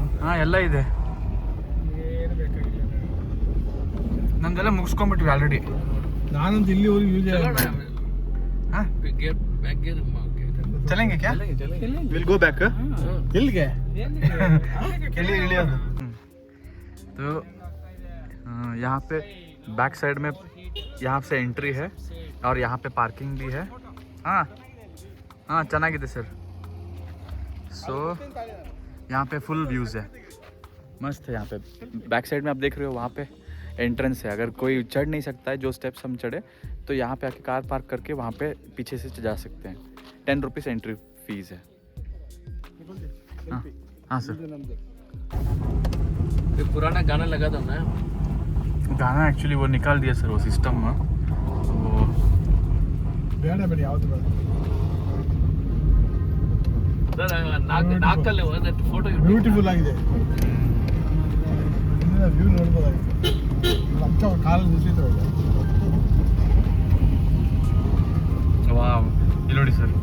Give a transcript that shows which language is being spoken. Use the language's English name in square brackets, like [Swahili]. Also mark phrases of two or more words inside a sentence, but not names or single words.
[Kannada] ಎಲ್ಲ ಇದೆ. ನಮ್ದೆಲ್ಲ ಮುಗಿಸ್ಕೊಂಡ್ಬಿಟ್ವಿ ಆಲ್ರೆಡಿ. ನಾನಂತೂ ಇಲ್ಲಿವರೆಗೂ ಯೂಸ್ [Hindi] चलेंगे क्या? [English] will go back. [Kannada] ಎಲ್ಲಿಗೆ? ಎಲ್ಲಿ ಇಳಿಯೋದು? [Hindi] तो यहाँ पे [English] back side [Hindi] में यहाँ से एंट्री है और यहाँ पे पार्किंग भी है. हाँ हाँ ಚೆನ್ನಾಗಿದೆ सर. सो यहाँ पे [English] full views [Hindi] है, मस्त है. यहाँ पे [English] back side [Hindi] में आप देख रहे हो, वहाँ पे एंट्रेंस है. अगर कोई चढ़ नहीं सकता है जो स्टेप्स हम चढ़े, तो यहाँ पे आके कार पार्क करके वहाँ पे पीछे से जा सकते हैं. 10 [English] rupees entry fee [Hindi] है. हाँ हाँ सर. पुराना गाना लगा था ना, गाना एक्चुअली वो निकाल दिया सर, वो सिस्टम में. वो [Kannada] ಬೇಡ ಬೇಡ ಯಾವುದು ಬೇಡ. ನಾಲ್ಕಲ್ಲೇ ಫೋಟೋ ಬ್ಯೂಟಿಫುಲ್ ಆಗಿದೆ. ವ್ಯೂ ನೋಡ್ಬೋದಾಗಿದೆ. ಅಕ್ಕ ಕಾಲಲ್ಲಿ ನಿಂತಿದ್ರು. ವಾವ್, ಇಲ್ಲಿ ನೋಡಿ ಸರ್,